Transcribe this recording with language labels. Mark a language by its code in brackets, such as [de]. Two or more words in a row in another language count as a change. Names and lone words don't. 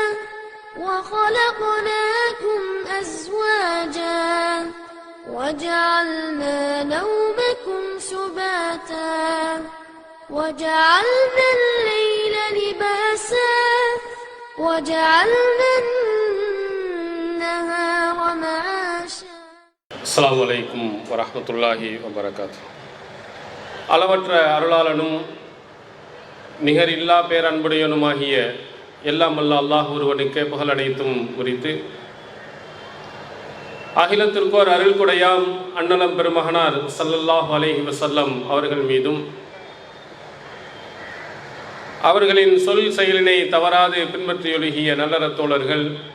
[ar] وخلقناكم أزواجا وجعلنا نومكم سباتا وجعلنا الليل لباسا وجعلنا النهار معاشا. السلام عليكم ورحمة الله وبركاته. [ta] அளவற்ற அருளாளனும் நிகரில்லா பேரன்புடையனுமாகிய எல்லாம் வல்ல அல்லாஹ் ஒருவனுக்கே புகழ் அனைத்தும் உரித்து, அகிலத்திற்கோர் அருள்குடையாம் அண்ணலம் பெருமகனார் [ar] صلى الله عليه وسلم [ta] அவர்கள் மீதும், அவர்களின் சொல் செயலினை தவறாது பின்பற்றியொழுகிய நல்லற தோழர்கள்,